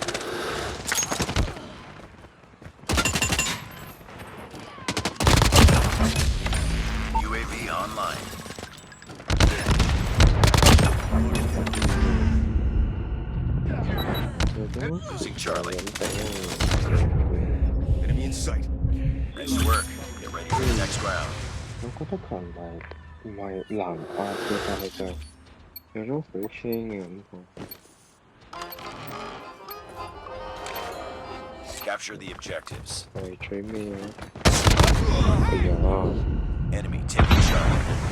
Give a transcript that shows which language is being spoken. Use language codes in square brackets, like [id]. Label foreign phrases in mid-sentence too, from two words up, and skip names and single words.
[en] UAV online. Losing Charlie. Enemy in sight. Nice work. Get ready for the next round. [yue] 我覺得強大唔係難化嘅，但係就有種好輕嘅感覺。 [en] Capture the objectives. [yue] 係最尾啊！哎呀！ [en] Enemy taking Charlie.